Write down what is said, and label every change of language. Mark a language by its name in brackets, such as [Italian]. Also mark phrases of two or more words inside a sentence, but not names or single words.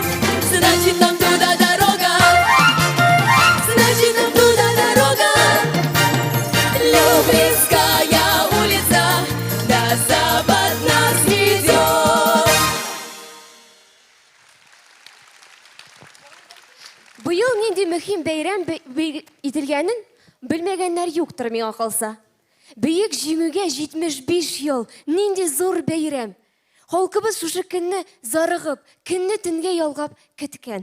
[Russian] Значит, нам туда дорога, значит, нам туда дорога. Люблинская улица на запад нас ведет. [Tatar] Быйыл нинди мөһим бәйрәм ителгәнен белмәгәннәр юктыр миңа калса. Бөек җиңүгә 75 ел, нинди зур бәйрәм. Халкыбыз шушы көнне зарыгып, көнне төнгә ялгап көткән.